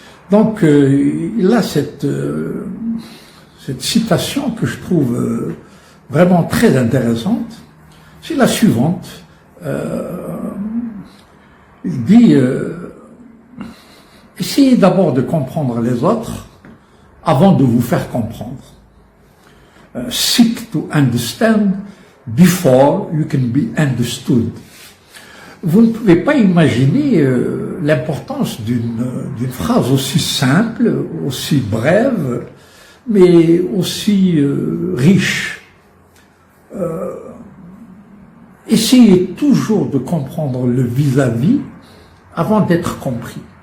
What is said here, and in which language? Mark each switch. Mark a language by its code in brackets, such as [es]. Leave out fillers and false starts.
[fr] Donc il a cette citation que je trouve vraiment très intéressante. C'est la suivante. Il dit essayez d'abord de comprendre les autres avant de vous faire comprendre. [en] Seek to understand before you can be understood. [fr] Vous ne pouvez pas imaginer l'importance d'une phrase aussi simple, aussi brève, mais aussi riche. Essayez toujours de comprendre le vis-à-vis avant d'être compris.